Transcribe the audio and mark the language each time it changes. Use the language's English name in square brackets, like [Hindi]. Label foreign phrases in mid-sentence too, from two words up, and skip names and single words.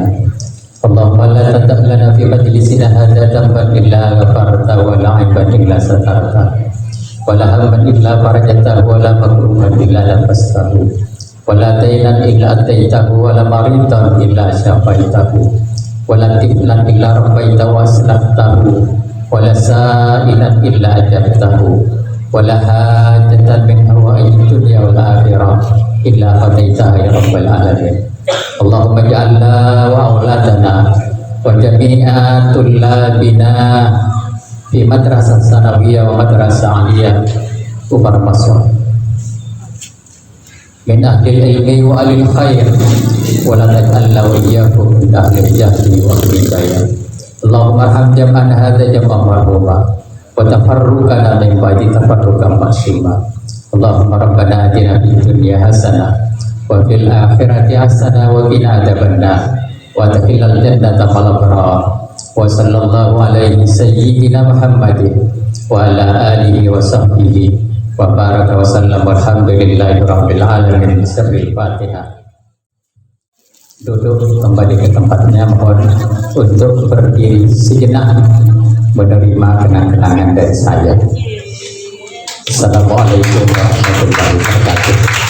[Arabic] اللهم لا تدع لنا في مجلسنا هذا ذنبا إلا غفرته ولا عيبا إلا سترته ولا هما إلا فرجته ولا مكروها إلا نفسته ولا دينا إلا آتيته ولا مريضا إلا شفيته ولا طفلا إلا ربيته وأصلحته ولا سائلا إلا أجبته ولا حاجة من حوائج الدنيا والآخرة إلا قضيتها يا رب العالمين. اللهم اجعلنا وأولادنا وجميع طلابنا في مدرسة ثانوية ومدرسة عالية ubarmaswa من أهل العلم وأهل الخير ولا تجعلنا وإياكم من أهل الجهل والهداية. اللهم ارحم جمعنا هذا جمعا مرحوما وتفرقنا من بعده تفرقا معصوما. اللهم ربنا آتنا في الدنيا حسنة وفي الآخرة حسنة وقنا عذاب النار وأدخلنا الجنة مع الأبرار وصلى الله عليه سيدنا محمد وعلى آله وصحبه وبارك وسلم والحمد لله رب العالمين. سر الفاتحة. [Indonesian] Duduk kembali ke tempatnya, mohon untuk berdiri sejenak menerima kenang-kenangan dari saya. [Arabic] السلام عليكم ورحمة الله وبركاته.